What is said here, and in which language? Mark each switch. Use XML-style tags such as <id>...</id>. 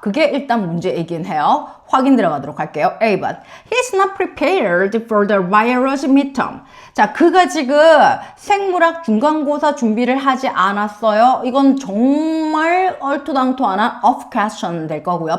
<ko>그게 일단 문제이긴 해요. 확인 들어가도록 할게요. A번.</ko> <en>He's not prepared for the virus midterm.</en> <ko>자, 그가 지금 생물학 중간고사 준비를 하지 않았어요. 이건 정말 얼토당토하는 off question 될 거고요.</ko>